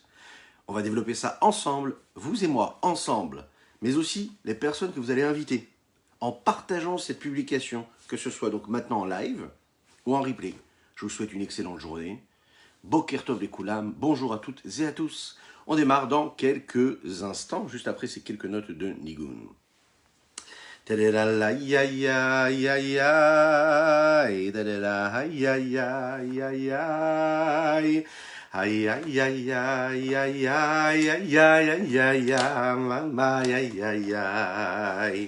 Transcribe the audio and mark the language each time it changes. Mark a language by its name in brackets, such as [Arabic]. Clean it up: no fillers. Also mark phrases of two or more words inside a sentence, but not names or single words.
[French] On va développer ça ensemble, vous et moi, ensemble, mais aussi les personnes que vous allez inviter, en partageant cette publication, que ce soit donc maintenant en live ou en replay. Je vous souhaite une excellente journée. [Hebrew] בוקר טוב [French] les Koulam, bonjour à toutes et à tous. On démarre dans quelques instants, juste après ces quelques notes de Nigun. Ay, ay, ay, ay, ay, ay, ay, ay, ay, ay, ay, mama, ay, ay, ay.